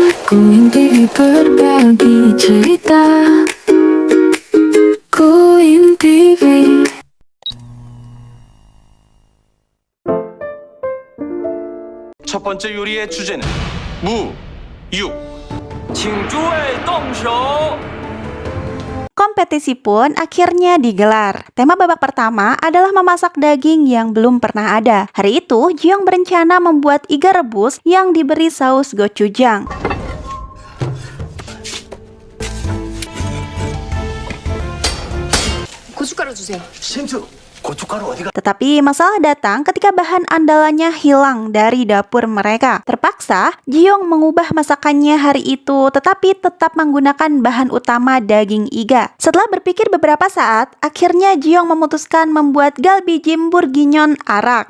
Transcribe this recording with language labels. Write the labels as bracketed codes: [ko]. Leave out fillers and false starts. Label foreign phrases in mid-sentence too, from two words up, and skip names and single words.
[id] Kuintip berbagi cerita. Kuin TV. [ko] 첫 번째 요리의 주제는 무, 육. [zh] 请诸位动手。 [id] Kompetisi pun akhirnya digelar. Tema babak pertama adalah memasak daging yang belum pernah ada. Hari itu, Jiong berencana membuat iga rebus yang diberi saus gochujang. [ko] 고춧가루 주세요. 신주, 고춧가루 어디가? [id] Tetapi masalah datang ketika bahan andalannya hilang dari dapur mereka. Terpaksa, Jiong mengubah masakannya hari itu tetapi tetap menggunakan bahan utama daging iga. Setelah berpikir beberapa saat, akhirnya Jiong memutuskan membuat galbijim bourguignon arak.